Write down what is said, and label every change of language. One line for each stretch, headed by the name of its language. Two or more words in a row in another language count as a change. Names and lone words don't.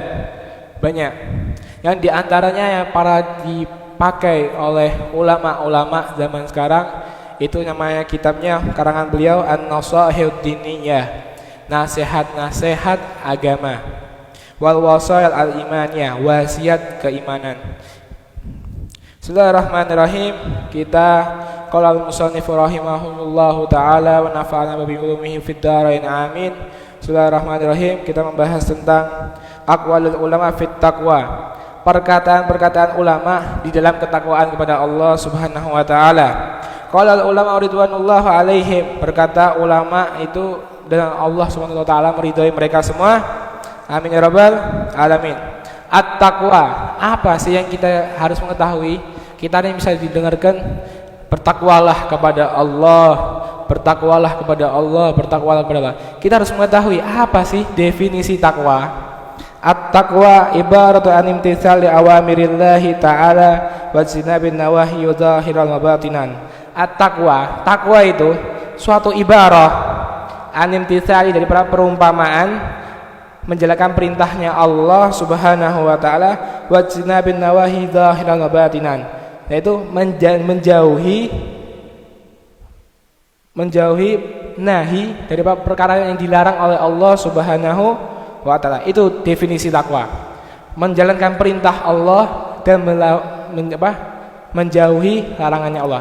Indonesian: Banyak yang diantaranya yang para dipakai oleh ulama-ulama zaman sekarang, itu namanya kitabnya karangan beliau An-Nasahihud Diniyah, nasihat-nasihat agama, wal wasail al-imaniyah, wasiat keimanan. Bismillahirrahmanirrahim.
Arabic: Kita قال المصنف رحمه الله تعالى ونفعنا بعلومه في الدارين آمين.
Indonesian: Bismillahirrahmanirrahim. Kita membahas tentang
Arabic: أقوال العلماء في التقوى,
Indonesian: perkataan-perkataan ulama di dalam ketakwaan kepada Allah
Arabic: سبحانه وتعالى. قال العلماء رضوان الله عليهم,
Indonesian: berkata ulama itu dan Allah
Arabic: سبحانه وتعالى
Indonesian: meridhai mereka semua.
Arabic: آمين يا رب العالمين.
Indonesian: At-taqwa, apa sih yang kita harus mengetahui? Kita ini bisa didengarkan, bertakwalah kepada Allah, bertakwalah kepada Allah, bertakwalah kepada Allah. Kita harus mengetahui apa sih definisi takwa.
Arabic: التقوى عبارة عن امتثال أوامر الله تعالى واجتناب النواهي ظاهرا وباطنا.
Indonesian: At-taqwa, takwa itu suatu
Arabic: عبارة عن امتثال,
Indonesian: dari perumpamaan menjalankan perintahnya Allah
Arabic: سبحانه وتعالى, واجتناب النواهي ظاهرا وباطنا,
Indonesian: yaitu menjauhi nahi dari perkara yang dilarang oleh Allah
Arabic: سبحانه وتعالى.
Indonesian: Itu definisi takwa. Menjalankan perintah Allah dan menjauhi larangannya Allah.